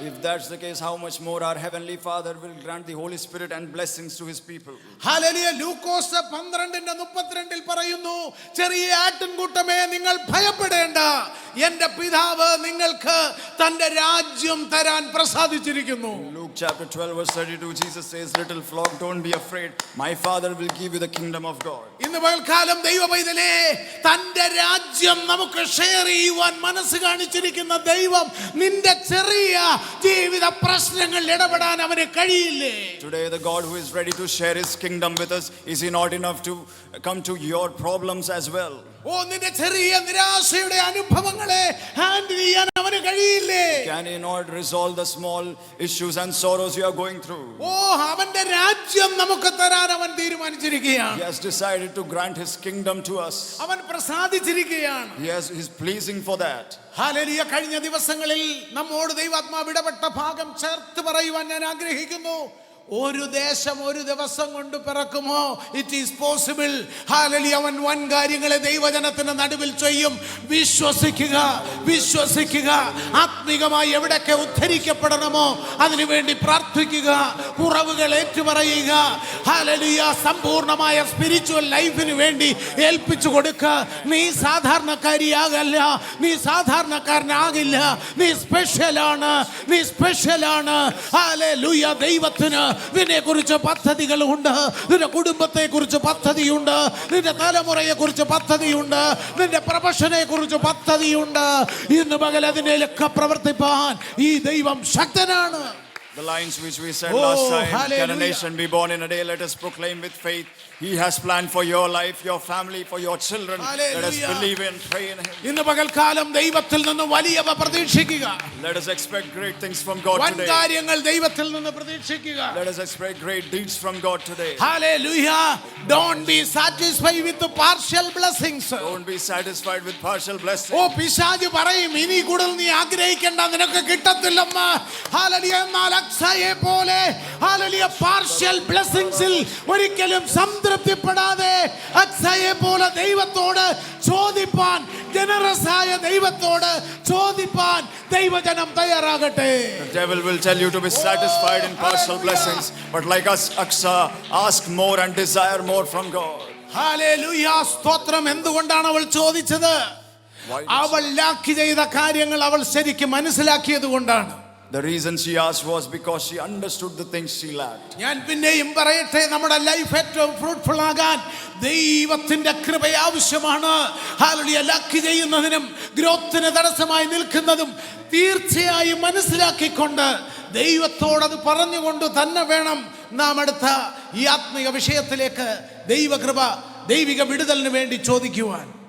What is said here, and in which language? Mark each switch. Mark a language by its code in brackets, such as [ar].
[en] If that's the case, how much more our heavenly Father will grant the Holy Spirit and blessings to his people. [ml] Hallelujah. ലൂക്കോസ് 12:32 പറയുന്നു, ചെറിയ ആട്ടിൻകൂട്ടമേ നിങ്ങൾ ഭയപ്പെടേണ്ട, എന്റെ പിതാവ് നിങ്ങൾക്ക് തന്റെ രാജ്യം തരാൻ പ്രസാദിച്ചിരിക്കുന്നു. [en] Luke chapter 12:32, Jesus says, little flock, don't be afraid, my Father will give you the kingdom of God. [ml] ഇന്ന് പകൽക്കാലം ദൈവ പൈതലേ, തന്റെ രാജ്യം നമുക്ക് ഷെയർ ചെയ്യുവാൻ മനസ്സ് കാണിച്ചിരിക്കുന്ന ദൈവം നിന്റെ ചെറിയ ജീവിത പ്രശ്നങ്ങളിൽ ഇടപെടാൻ അവന് കഴിയില്ലേ? [en] Today the God who is ready to share his kingdom with us, is he not enough to come to your problems as well? [ml] ഓ, നിന്റെ ചെറിയ നിരാശയുടെ അനുഭവങ്ങളെ ഹാൻഡിൽ ചെയ്യാൻ അവന് കഴിയില്ലേ? [en] Can he not resolve the small issues and sorrows you are going through? [ml] ഓ, അവന്റെ രാജ്യം നമുക്ക് തരാൻ അവൻ തീരുമാനിച്ചിരിക്കുകയാണ്. [en] He has decided to grant his kingdom to us. [ml] അവൻ പ്രസാദിച്ചിരിക്കുകയാണ്. [en] He's pleasing for that. [ml] Hallelujah. കഴിഞ്ഞ ദിവസങ്ങളിൽ നമ്മോട് ദൈവാത്മാവ് ഇടപെട്ട ഭാഗം ചേർത്ത് പറയുവാൻ ഞാൻ ആഗ്രഹിക്കുന്നു. ഒരു ദേശം ഒരു ദിവസം കൊണ്ട് പിറക്കുമോ? [en] It is possible. [ml] ഹല്ലേലൂയ. അവൻ വൻ കാര്യങ്ങളെ ദൈവജനത്തിന്റെ നടുവിൽ ചെയ്യും. വിശ്വസിക്കുക, വിശ്വസിക്കുക. ആത്മീകമായി എവിടൊക്കെ ഉദ്ധരിക്കപ്പെടണമോ അതിനുവേണ്ടി പ്രാർത്ഥിക്കുക. കുറവുകൾ ഏറ്റുപറയുക. ഹല്ലേലൂയ. സമ്പൂർണമായ സ്പിരിച്വൽ ലൈഫിന് വേണ്ടി ഏൽപ്പിച്ചു കൊടുക്കുക. നീ സാധാരണക്കാരിയാകല്ല, നീ സാധാരണക്കാരനാകില്ല. നീ സ്പെഷ്യലാണ്, നീ സ്പെഷ്യലാണ്. ഹല്ലേലൂയ. ദൈവത്തിന് നിന്നെ കുറിച്ച് പദ്ധതികളുണ്ട്. നിന്റെ കുടുംബത്തെ കുറിച്ച് പദ്ധതിയുണ്ട്. നിന്റെ തലമുറയെ കുറിച്ച് പദ്ധതിയുണ്ട്. നിന്റെ പ്രൊഫഷനെ കുറിച്ച് പദ്ധതിയുണ്ട്. ഇന്ന് പകൽ അതിനെയൊക്കെ പ്രവർത്തിപ്പാൻ ഈ ദൈവം ശക്തനാണ്. [en] The lines which we said last time, can a nation be born in a day? Let us proclaim with faith. He has planned for your life, your family, for your children. Let us believe and pray in Him. [ml] ഇന്ന് പകൽക്കാലം ദൈവത്തിൽ നിന്ന് വലിയവ പ്രതീക്ഷിക്കുക. [en] Let us expect great things from God [ml] വൻ [en] today. [ml] കാര്യങ്ങൾ ദൈവത്തിൽ നിന്ന് പ്രതീക്ഷിക്കുക. [en] Let us expect great deeds from God today. Hallelujah. Don't be satisfied with the partial blessings. Don't be satisfied with partial blessings. [ml] ഓ, പിശാച് പറയും ഇനി കൂടുതൽ നീ ആഗ്രഹിക്കേണ്ട, നിനക്ക് കിട്ടത്തില്ലെന്ന്. ഹല്ലേലൂയ. എന്നാൽ അക്സയെ പോലെ ഹല്ലേലൂയ പാർഷ്യൽ ബ്ലെസ്സിങ്സിൽ ഒരിക്കലും സംതൃപ്തിപ്പെടാതെ അക്സയെ പോലെ ദൈവത്തോട് ചോദിപ്പാൻ, ജനറസ് ആയ ദൈവത്തോട് ചോദിപ്പാൻ ദൈവജനം തയ്യാറാകട്ടെ. [en] The devil will tell you to be satisfied in partial blessings, but like us, Aksa, ask more and desire more from God. [ml] Hallelujah. സ്തോത്രം. എന്തുകൊണ്ടാണ് അവൾ ചോദിച്ചത്? അവൾ ലാക്ക് ചെയ്ത കാര്യങ്ങൾ അവൾ ശരിക്കും മനസ്സിലാക്കിയത് കൊണ്ടാണ്. [en] The reason she asked was because she understood the things she lacked. [ml] ഞാൻ പിന്നെയും പറയട്ടെ, നമ്മുടെ ലൈഫ് ഏറ്റവും ഫ്രൂട്ട്ഫുൾ ആകാൻ ദൈവത്തിന്റെ കൃപ ആവശ്യമാണ്. ഹല്ലേലൂയ. ലാക്ക് ചെയ്യുന്നതിനും ഗ്രോത്തിന് തടസ്സമായി നിൽക്കുന്നതും തീർച്ചയായും മനസ്സിലാക്കിക്കൊണ്ട് ദൈവത്തോടത് പറഞ്ഞുകൊണ്ട് തന്നെ വേണം നാം അടുത്ത ഈ ആത്മീയ വിഷയത്തിലേക്ക് ദൈവകൃപ, ദൈവിക വിടുതലിന് വേണ്ടി ചോദിക്കുവാൻ.